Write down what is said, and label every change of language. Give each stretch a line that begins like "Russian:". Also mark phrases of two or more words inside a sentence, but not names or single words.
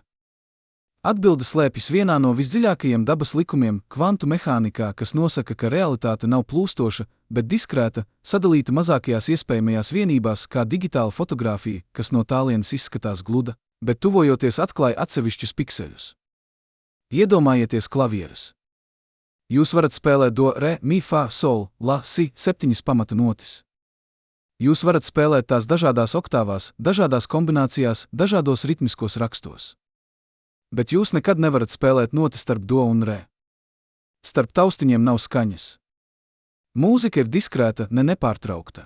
Latvian: Atbilde slēpjas vienā no visdziļākajiem dabas likumiem – kvantu mehānikā, kas nosaka, ka realitāte nav plūstoša, bet diskrēta, sadalīta mazākajās iespējamajās vienībās, kā digitāla fotogrāfija, kas no tālienes izskatās gluda, bet tuvojoties atklāja atsevišķus pikseļus. Iedomājieties klavieres. Jūs varat spēlēt do, re, mi, fa, sol, la, si, 7 pamata notis. Jūs varat spēlēt tās dažādās oktāvās, dažādās kombinācijās, dažādos ritmiskos rakstos. Bet jūs nekad nevarat spēlēt notis starp do un re. Starp taustiņiem nav skaņas. Mūzika ir diskrēta, nepārtraukta.